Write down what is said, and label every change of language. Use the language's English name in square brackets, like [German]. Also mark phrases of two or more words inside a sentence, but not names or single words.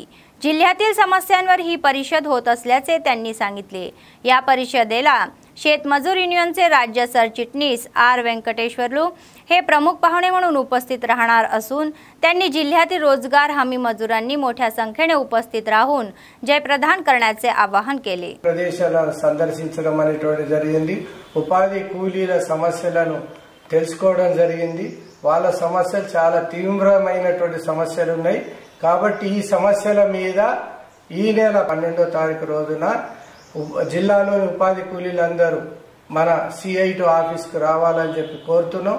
[Marathi] जिल्ह्यातील समस्यांवर ही परिषद होत असल्याचे त्यांनी सांगितले. या परिषदेला शेतमजूर युनियनचे राज्य सरचिटणीस आर व्यंकटेश्वरलू हे प्रमुख पाहुणे म्हणून उपस्थित राहणार असून त्यांनी जिल्ह्यातील रोजगार हमी मजुरांनी मोठ्या संख्येने उपस्थित राहून जयप्रदान करण्याचे आवाहन केले. [Telugu] ప్రదేశాలను సందర్శించడం అనేటువంటి జరిగింది. ఉపాధి కూలీల సమస్యలను తెలుసుకోవడం జరిగింది. వాళ్ళ సమస్యలు చాలా తీవ్రమైనటువంటి సమస్యలు ఉన్నాయి. కాబట్టి ఈ సమస్యల మీద ఈ నెల 12వ తారీఖు రోజున జిల్లాలోని ఉపాధి కూలీలందరూ మన CITU ఆఫీస్కు రావాలని చెప్పి కోరుతున్నాం.